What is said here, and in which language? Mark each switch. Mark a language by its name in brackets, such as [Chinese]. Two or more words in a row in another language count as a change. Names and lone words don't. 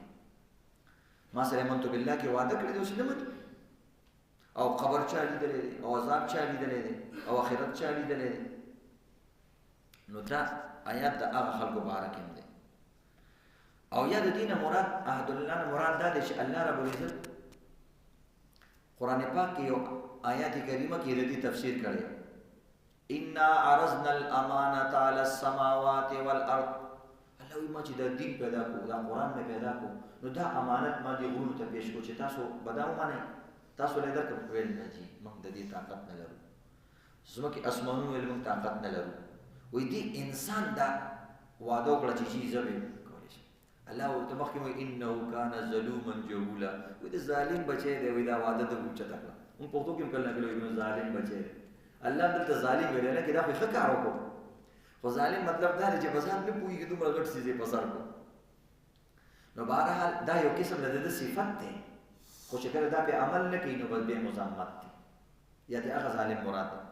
[Pashto] ما سره منتو بالله کې وعده کړې دی اوس نه مني، او قبر چا لیدلی دی، او عذاب چا لیدلی دی، او آخرت چا لیدلی دی. نو دا آیات د هغه خلکو باره کې دی. او یا د دې نه مراد عهد الله نه مراد دا دی چې [Arabic] الله رب العزت [Pashto] قرآن پاک کې یو آیات کریمه کې د دې تفسیر کړی، [Arabic] انا عرضنا الامانة على السماوات والارض. [Pashto] الله وایي ما چې دا دین پیدا کو، دا قرآن مې پیدا کو، نو دا امانت ما دې غرونو ته پیش کو چې تاسو به دا ومنئ. تاسو له درکړه ویل نه جي موږ د دې طاقت نه لرو، ځمکې اسمانونو ویل موږ طاقت نه لرو. وایي دې انسان دا وعده وکړه چې شي زه به کولی شم. الله ورته مخکې وایي [Arabic] انه کان ظلوما جهولا، [Pashto] وایي د ظالم بچی دی، وایي دا وعده ده اوچته کړه. موږ پښتو کې هم کله نه کله وایي ظالم بچی دی. الله دلته ظالم ویلی نه، کې دا خو ښه کار وکړو، خو ظالم مطلب دا دی چې په ځان نه پوهېږي دومره غټ څیز یې په سر کړو. نو بهرحال دا یو قسم د ده صفت دی، خو چې کله دا پې عمل نه کوي نو بس بیا مزاحمت دی، یا د هغه ظالم مراد دی.